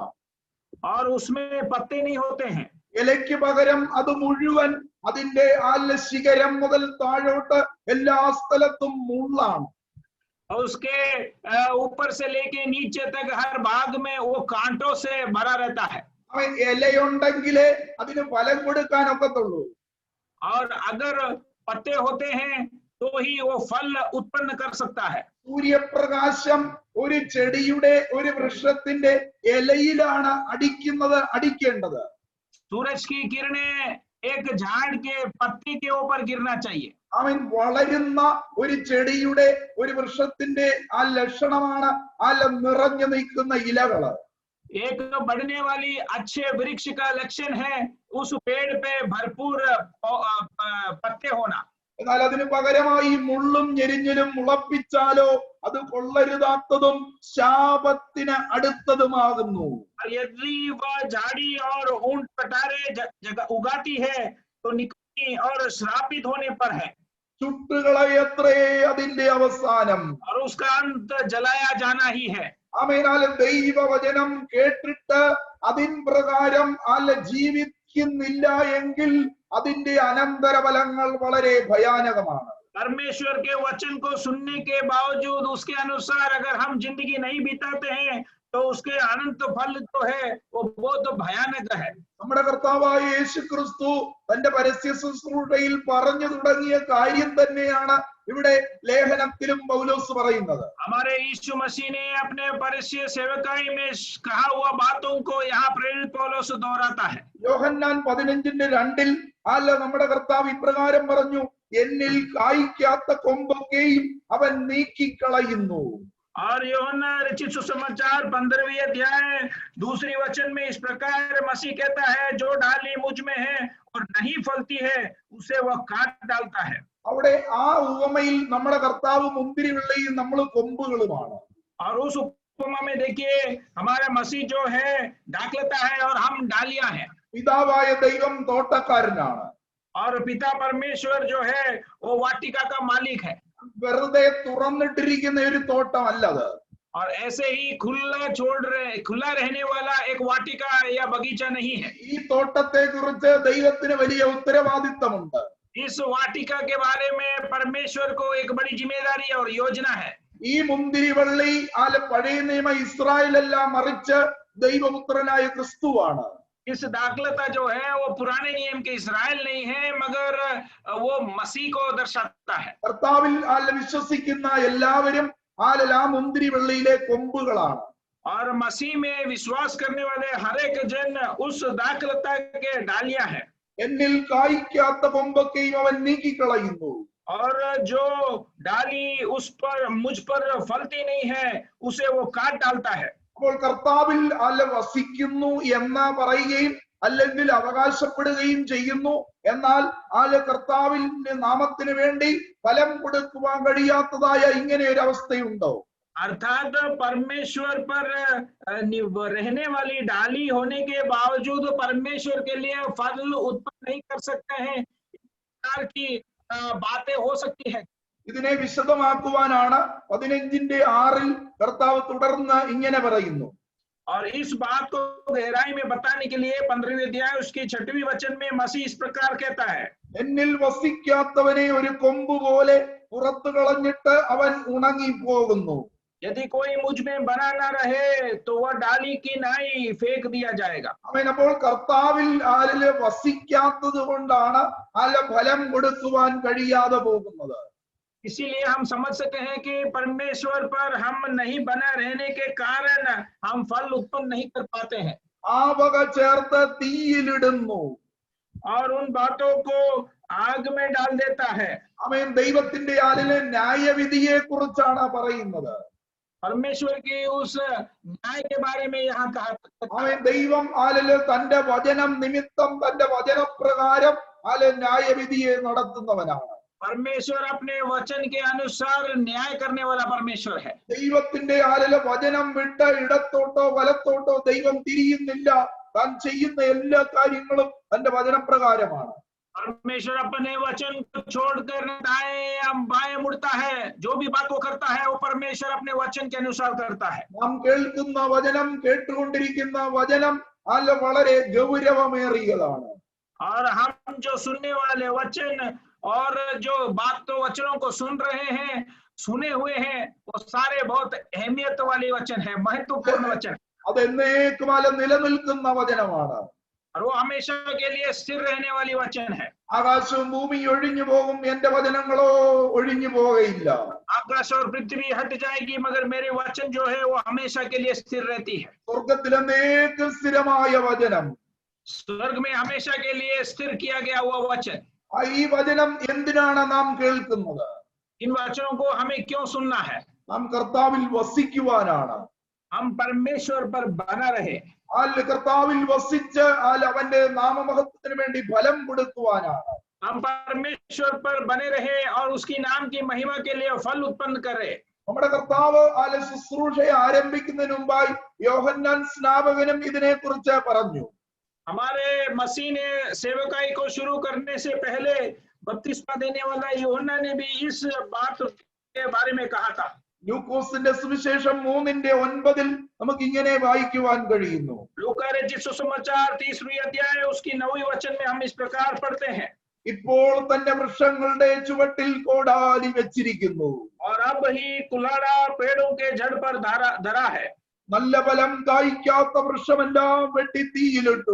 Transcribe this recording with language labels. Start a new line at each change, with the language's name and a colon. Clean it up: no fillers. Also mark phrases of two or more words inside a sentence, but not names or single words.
Hindi: और उसमें पत्ते नहीं होते हैं।
Malayalam: ഇലയ്ക്ക് പകരം അത് മുഴുവൻ അതിന്റെ ശിഖരം മുതൽ താഴോട്ട് എല്ലാ സ്ഥലത്തും മുള്ളാണ്.
Hindi: और उसके ऊपर से लेके नीचे तक हर भाग में वो कांटों से भरा रहता है।
Malayalam: ഇലയുണ്ടെങ്കിലേ അതിന് ഫലം കൊടുക്കാൻ ഒക്കത്തുള്ളൂ.
Hindi: और अगर पत्ते होते हैं तो ही वो फल उत्पन्न कर सकता है।
Malayalam: സൂര്യപ്രകാശം ഒരു ചെടിയുടെ ഒരു വൃക്ഷത്തിന്റെ ഇലയിലാണ് അടിക്കേണ്ടത്.
Hindi: सूरज की किरणें एक झाड़ के पत्ते के ऊपर गिरना चाहिए।
Malayalam: അവൻ വളരുന്ന ഒരു ചെടിയുടെ ഒരു വൃക്ഷത്തിന്റെ ആ ലക്ഷണമാണ് നിറഞ്ഞു നിൽക്കുന്ന ഇലകള്.
Hindi: एक बढ़ने वाली अच्छे वृक्ष का लक्षण है उस पेड़ पे भरपूर पत्ते होना।
Malayalam: എന്നാൽ അതിന് പകരമായി മുള്ളും ഞെരിഞ്ഞിലും മുളപ്പിച്ചാലോ അത് കൊള്ളരുതാത്തതും ശാപത്തിന് അടുത്തതുമാകുന്നു.
Hindi: यदि वह झाड़ी और ऊंट कटारे उगाती है तो निकली और श्रापित होने पर है।
Malayalam: ചുട്ടുകളയത്രേ അതിന്റെ അവസാനം.
Hindi: और उसका अंत जलाया जाना ही है।
Malayalam: ആമേനാൽ ദൈവവചനം കേട്ടിട്ട് അതിൻ പ്രകാരം ജീവിക്കുന്നില്ല എങ്കിൽ അതിന്റെ അനന്തരഫലങ്ങൾ വളരെ ഭയാനകമാണ്.
Hindi: परमेश्वर के वचन को सुनने के बावजूद उसके अनुसार अगर हम जिंदगी नहीं बिताते हैं तो उसके अनंत फल जो है वो बहुत भयानक है।
Malayalam: നമ്മുടെ കർത്താവായ യേശുക്രിസ്തു തന്റെ പരസ്യ ശുശ്രൂഷയിൽ പറഞ്ഞു തുടങ്ങിയ കാര്യം തന്നെയാണ് ഇവിടെ ലേഖനത്തിലും പൗലോസ് പറയുന്നത്.
Hindi: हमारे यीशु मसीह ने अपने परस्य सेवकाई में कहा हुआ बातों को यहाँ प्रेरित पौलुस दोहराता है।
Malayalam: യോഹന്നാൻ 15:2 നമ്മുടെ കർത്താവ് ഇപ്രകാരം പറഞ്ഞു, എന്നിൽ കായ്ക്കാത്ത കൊമ്പൊക്കെയും അവൻ നീക്കിക്കളയുന്നു.
Hindi: और यूहन्ना रचित सुसमाचार 15वें अध्याय दूसरी वचन में इस प्रकार मसीह कहता है, जो डाली मुझ में है और नहीं फलती है उसे वह काट डालता है।
Malayalam: അവിടെ ആ ഉപമയിൽ നമ്മുടെ കർത്താവ് മുന്തിരിവള്ളിയും നമ്മൾ കൊമ്പുകളുമാണ്.
Hindi: और उस उपमा में देखिए हमारा मसीह जो है दाखलता है और हम डालियां हैं।
Malayalam: പിതാവായ ദൈവം തോട്ടക്കാരനാണ്.
Hindi: और पिता परमेश्वर जो है वो वाटिका का मालिक है।
Malayalam: വെറുതെ തുറന്നിട്ടിരിക്കുന്ന ഒരു തോട്ടമല്ലത്.
Hindi: और ऐसे ही खुला रहने वाला एक वाटिका या बगीचा नहीं है।
Malayalam: ഈ തോട്ടത്തെ കുറിച്ച് ദൈവത്തിന് വലിയ ഉത്തരവാദിത്തമുണ്ട്.
Hindi: इस वाटिका के बारे में परमेश्वर को एक बड़ी जिम्मेदारी और योजना है।
Malayalam: ഈ മുന്തിരിവള്ളി പഴയ നിയമ ഇസ്രായേലെല്ലാം മറിച്ച് ദൈവപുത്രനായ ക്രിസ്തുവാണ്.
Hindi: इस दाखलता जो है वो पुराने नियम के इस्राएल नहीं है, मगर वो मसीह को दर्शाता है।
Malayalam: കർത്താവിൽ വിശ്വസിക്കുന്ന എല്ലാവരും ആ മുന്തിരി വെള്ളിയിലെ കൊമ്പുകളാണ്.
Hindi: और मसीह में विश्वास करने वाले हर एक जन उस दाखलता के डालियां हैं।
Malayalam: എന്നിൽ കായ്ക്കാത്ത കൊമ്പൊക്കെയും അവൻ നീക്കിക്കളയുന്നു.
Hindi: और जो डाली उस पर मुझ पर फलती नहीं है उसे वो काट डालता है।
Malayalam: അപ്പോൾ കർത്താവിൽ വസിക്കുന്നു എന്ന് പറയുകയും അല്ലെങ്കിൽ അവകാശപ്പെടുകയും ചെയ്യുന്നു. എന്നാൽ കർത്താവിന്റെ നാമത്തിന് വേണ്ടി ഫലം കൊടുക്കുവാൻ കഴിയാത്തതായ ഇങ്ങനെ ഒരു അവസ്ഥയുണ്ടോ?
Hindi: अर्थात परमेश्वर पर रहने वाली डाली होने के बावजूद परमेश्वर के लिए फल उत्पन्न नहीं कर सकते हैं, इस प्रकार की बातें हो सकती है।
Malayalam: ഇതിനെ വിശദമാക്കുവാനാണ് 15:6 കർത്താവ് തുടർന്ന് ഇങ്ങനെ പറയുന്നു.
Hindi: और इस बात को गहराई में बताने के लिए 15वें अध्याय उसके 6वें वचन में मसीह इस प्रकार कहता है,
Malayalam: എന്നിൽ വസിക്കാത്തവനെ ഒരു കൊമ്പ് പോലെ പുറത്തു കളഞ്ഞിട്ട് അവൻ ഉണങ്ങി പോകുന്നു.
Hindi: यदि कोई मुझ में बना ना रहे तो वह डाली की नाई फेंक दिया जाएगा।
Malayalam: അവൻ അപ്പോൾ കർത്താവിൽ വസിക്കാത്തത് കൊണ്ടാണ് ഫലം കൊടുക്കുവാൻ കഴിയാതെ പോകുന്നത്.
Hindi: इसीलिए हम समझ सकते हैं कि परमेश्वर पर हम नहीं बना रहने के कारण हम फल उत्पन्न नहीं कर पाते हैं।
Malayalam: ആ വക ചേർത്ത് തീയിലിടുന്നു.
Hindi: और उन बातों को आग में डाल देता है।
Malayalam: അവൻ ദൈവത്തിന്റെ ന്യായവിധിയെ കുറിച്ചാണ് പറയുന്നത്.
Hindi: परमेश्वर की उस न्याय के बारे में यहाँ कहा।
Malayalam: അവൻ ദൈവം തന്റെ വചനം നിമിത്തം തന്റെ വചനപ്രകാരം ന്യായവിധിയെ നടത്തുന്നവനാണ്.
Hindi: परमेश्वर अपने वचन के अनुसार न्याय करने वाला परमेश्वर है।
Malayalam: ദൈവത്തിന്റെ വചനം വിട്ട് ഇടത്തോട്ടോ വലത്തോട്ടോ ദൈവം തിരിയുന്നില്ല. താൻ ചെയ്യുന്ന എല്ലാ കാര്യങ്ങളും തന്റെ വചനപ്രകാരമാണ്.
Hindi: परमेश्वर अपने वचन को छोड़कर दाएं या बाएं मुड़ता है। जो भी बात वो करता है वो परमेश्वर अपने वचन के अनुसार करता है।
Malayalam: നാം കേൾക്കുന്ന വചനം, കേട്ടുകൊണ്ടിരിക്കുന്ന വചനം വളരെ ഗൗരവമേറിയതാണ്.
Hindi: और हम जो सुनने वाले वचन और जो बात तो वचनों को सुन रहे हैं, सुने हुए हैं, वो सारे बहुत अहमियत वाले वचन है, महत्वपूर्ण वचन।
Malayalam: അതെന്നേക്കും നിലനിൽക്കുന്ന വചനമാണ്.
Hindi: और वो हमेशा के लिए स्थिर रहने वाली वचन है।
Malayalam: ആകാശവും ഭൂമിയും ഒഴിഞ്ഞു പോകും, എന്റെ വചനങ്ങളോ ഒഴിഞ്ഞു പോകയില്ല.
Hindi: आकाश और पृथ्वी हट जाएगी मगर मेरे वचन जो है वो हमेशा के लिए स्थिर रहती है।
Malayalam: സ്വർഗത്തിലെന്നേക്കും സ്ഥിരമായ വചനം,
Hindi: स्वर्ग में हमेशा के लिए स्थिर किया गया हुआ वचन।
Malayalam: ഈ വചനം എന്തിനാണ് നാം കേൾക്കുന്നത്?
Hindi: इन वचनों को हमें क्यों सुनना है?
Malayalam: നാം കർത്താവിൽ വസിക്കുവാനാണ്.
Hindi: हम परमेश्वर पर बना रहे।
Malayalam: കർത്താവിൽ വസിച്ച് അവന്റെ നാമമഹത്വത്തിന് വേണ്ടി ഫലം കൊടുക്കുവാനാണ്.
Hindi: हम परमेश्वर पर बने रहे और उसकी नाम की महिमा के लिए फल उत्पन्न करे।
Malayalam: നമ്മുടെ കർത്താവ് ശുശ്രൂഷയെ ആരംഭിക്കുന്നതിന് മുമ്പായി യോഹന്നാൻ സ്നാപകനും ഇതിനെ കുറിച്ച് പറഞ്ഞു.
Hindi: हमारे मसीह ने सेवकाई को शुरू करने से पहले बपतिस्मा देने वाला यूहन्ना ने भी इस बात के बारे में कहा था।
Malayalam: ലൂക്കോസിന്റെ സുവിശേഷം 3:9 നമുക്ക് ഇങ്ങനെ വായിക്കുവാൻ കഴിയുന്നു.
Hindi: लूका रचित सुसमाचार 30वीं अध्याय उसकी 9वीं वचन में हम इस प्रकार पढ़ते हैं,
Malayalam: ഇപ്പോൾ തന്റെ വൃക്ഷങ്ങളുടെ ചുവട്ടിൽ കോടാലി വെച്ചിരിക്കുന്നു.
Hindi: और अब ही कुल्हाड़ा पेड़ों के जड़ पर धरा है।
Malayalam: നല്ല ഫലം കായ്ക്കാത്ത വൃക്ഷമെല്ലാം വെട്ടി തീയിലിട്ടു.